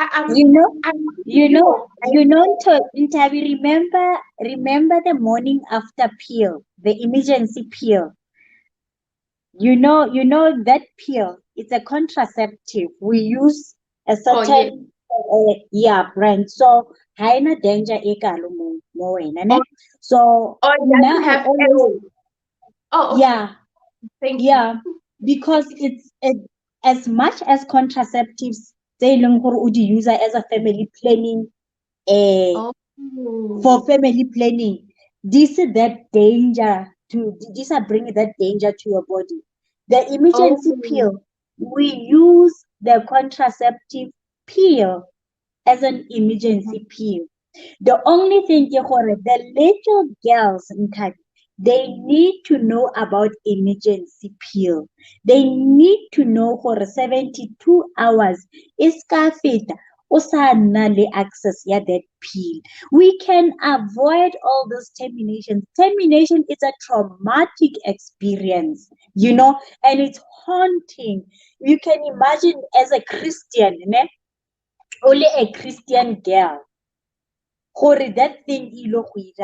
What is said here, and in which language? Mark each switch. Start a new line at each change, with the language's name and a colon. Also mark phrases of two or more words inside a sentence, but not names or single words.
English: Ntabi, remember the morning after pill, the emergency pill. You know that pill, it's a contraceptive. We use a certain brand.
Northern Sotho: So haina danger ekalo mo wena, ne?
English: So or it doesn't have Oh, okay. Yeah, Thank you. yeah, because as much as contraceptives, they
Northern Sotho: leng gore o di
English: use as a family planning, eh, Oh. for family planning, this is that danger to these are bringing that danger to your body. The emergency Oh. pill, we use the contraceptive pill as an emergency pill. The only thing
Northern Sotho: ke gore
English: the little girls in time, they need to know about emergency pill. They need to know gore 72 hours is
Northern Sotho: ka feta o sa nna le access ya
English: that pill. We can avoid all those terminations. Termination is a traumatic experience, and it's haunting. You can imagine as a Christian, ne? Only a Christian girl gore that thing
Northern Sotho: ilo go ira.